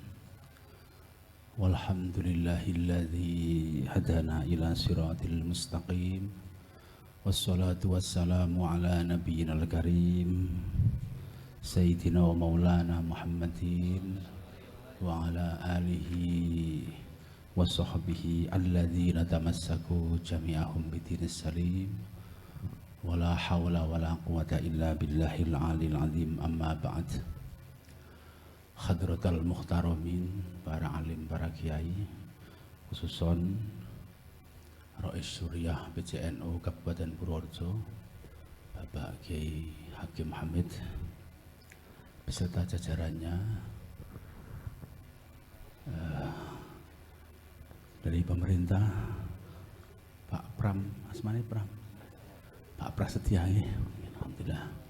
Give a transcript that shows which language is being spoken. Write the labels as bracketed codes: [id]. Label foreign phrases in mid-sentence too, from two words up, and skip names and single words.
[ar] والحمد لله الذي هدانا إلى الصراط المستقيم. والصلاة والسلام على نبينا الكريم سيدنا ومولانا محمد وعلى آله وصحبه الذين تمسكوا جميعهم بالدين السليم ولا حول ولا قوة إلا بالله العلي العظيم. أما بعد. حضرات المحترمين, [id] para alim, para kiai, khususon Rais Suriah PCNU Kabupaten Purworejo Bapak Kiai Hakim Hamid beserta jajarannya, dari pemerintah, Pak Pram, [jv] asmane Pram, Pak Prasetya, alhamdulillah.